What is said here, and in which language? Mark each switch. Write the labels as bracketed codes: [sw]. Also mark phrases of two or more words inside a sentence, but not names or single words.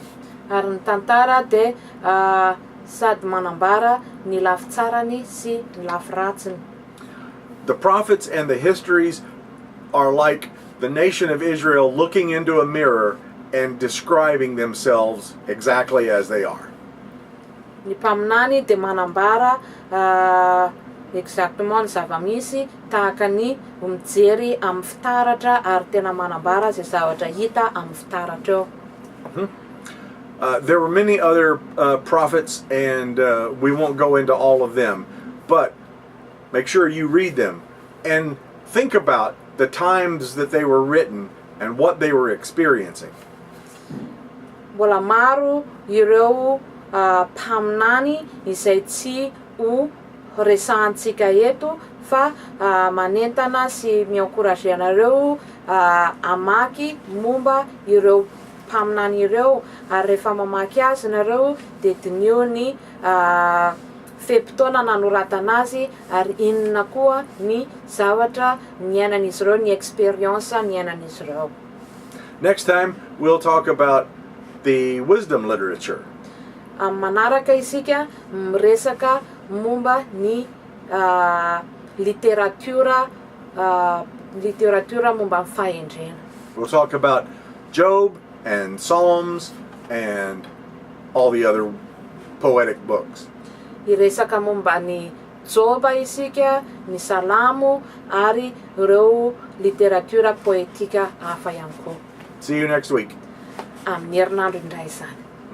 [mg] Ary ny tantara de sady manambara ny lafy tsarany sy ny lafy ratsiny. [en] The prophets and the histories are like the nation of Israel looking into a mirror and describing themselves exactly as they are. [mg] Ny mpaminany de manambara exactement ny zava-misy tahaka ny mijery amin'ny fitaratra ary tena manambara zay zavatra hita amin'ny fitaratra eo. [en] There were many other prophets, and we won't go into all of them, but make sure you read them and think about the times that they were written and what they were experiencing. [mg] Mbola maro ireo mpaminany izay tsy ho resahantsika eto fa manentana sy mi-encourager anareo amaky momba ireo mpaminany ireo ary rehefa mamaky azy nareo de dinio ny fe-potoana nanoratana azy ary inona koa ny zavatra niainan'izy ireo, ny experience niainan'izy ireo. [en] Next time we'll talk about the wisdom literature. [mg] Manaraka isika miresaka momba ny literatura momba ny fahendrena. [en] We'll talk about Job and Psalms and all the other poetic books. [mg] Iresaka momba ny Joba isika, ny Salamo ary ireo literatura poetika hafa ihany koa. [en] See you next week. [mg] Amin'ny herinandro indray izany.